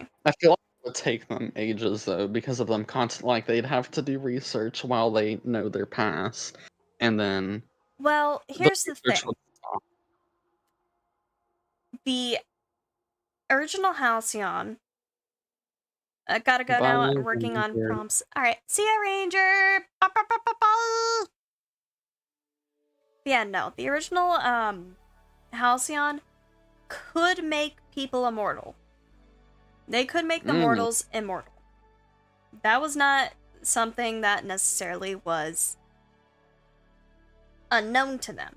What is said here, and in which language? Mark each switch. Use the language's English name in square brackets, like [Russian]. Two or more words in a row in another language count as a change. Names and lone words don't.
[English] I feel like it would take them ages though, because of them like they'd have to do research while they know their past, and then... Well, here's the thing. would stop. The original Halcyon... gotta go Bye, now. I'm working on Ranger. prompts. Alright, see ya, Ranger! Ba, ba, ba, ba, ba. Yeah, no. The original Halcyon could make people immortal. They could make the mortals immortal. That was not something that necessarily was unknown to them.